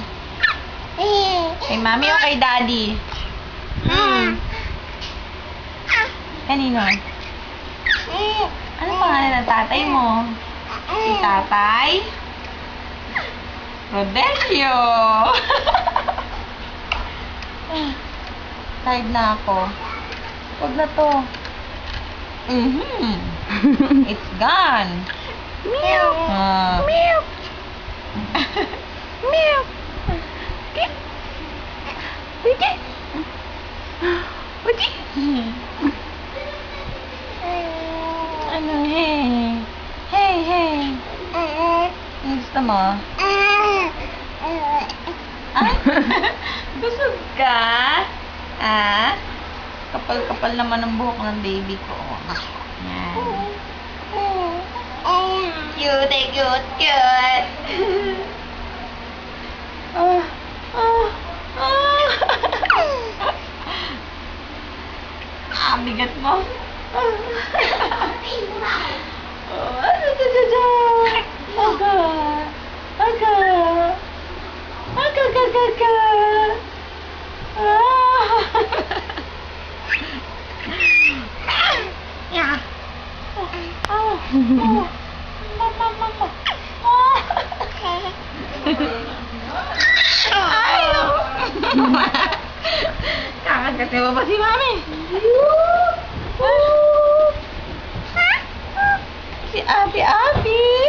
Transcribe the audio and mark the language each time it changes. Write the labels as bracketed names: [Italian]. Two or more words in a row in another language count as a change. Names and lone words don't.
[Filipino] Kay mami o kay daddy? Kanino? Ano pangalan ng tatay mo? Si tatay? Rodelio! Tired na ako. Huwag na to. [English] It's gone. Meow. Meow. Meow. Uji. [Filipino] Ano, hey. Ang gusto mo? Ay, busog ka? Ah? Kapal-kapal naman ang buhok ng baby ko. [English] Yan. Cute, cute, cute. Ah, ah, ah. [Filipino] Ah, bigat mo. Oh, aga. Aga. Aga, aga, aga, aga. Ah. Yeah. Oh. Oh. Mama, mama. Ah. Ay. Kakagat mo ba si Mami? Si Abi.